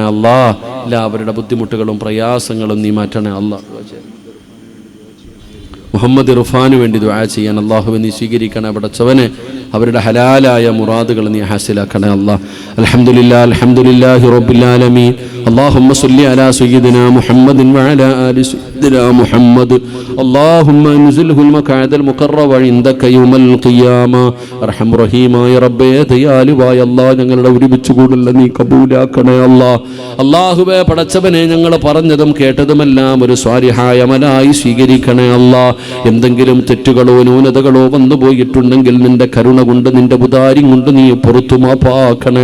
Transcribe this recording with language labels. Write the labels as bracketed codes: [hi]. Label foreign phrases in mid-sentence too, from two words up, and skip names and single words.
[ml] അള്ളാഹ് എല്ലാവരുടെ ബുദ്ധിമുട്ടുകളും പ്രയാസങ്ങളും നീ മാറ്റണേ. അള്ളാഹ് മുഹമ്മദ് ഇർഫാന് വേണ്ടി ദുആ ചെയ്യാൻ അള്ളാഹു നീ സ്വീകരിക്കണേ. അവിടെ ചവനെ അവരുടെ ഹലാലായ മുറാദുകൾ നീ ഹാസിലാക്കണേ. [ar] الله الحمد لله رب العالمين. اللهم صل على سيدنا محمد وعلى آل سيدنا محمد. اللهم انزله المقعد المقرب عندك يوم القيامة. [ml] അർഹം റഹീമായ റബ്ബേ, ദയാലുവായ അല്ലാഹ്, ഞങ്ങളുടെ ഒരുമിച്ച് കൂടൽ നീ കബൂലാക്കണേ. അല്ലാഹ് അല്ലാഹുവേ, പടച്ചവനെ, ഞങ്ങൾ പറഞ്ഞതും കേട്ടതുമെല്ലാം ഒരു സ്വാലിഹായ അമലായി സ്വീകരിക്കണേ. അല്ലാഹ് എന്തെങ്കിലും തെറ്റുകളോ ന്യൂനതകളോ വന്നു പോയിട്ടുണ്ടെങ്കിൽ നിന്റെ കരുണ കൊണ്ട്, നിന്റെ ഉദാര്യം കൊണ്ട് നീ പുറത്തു മാപ്പാക്കണേ.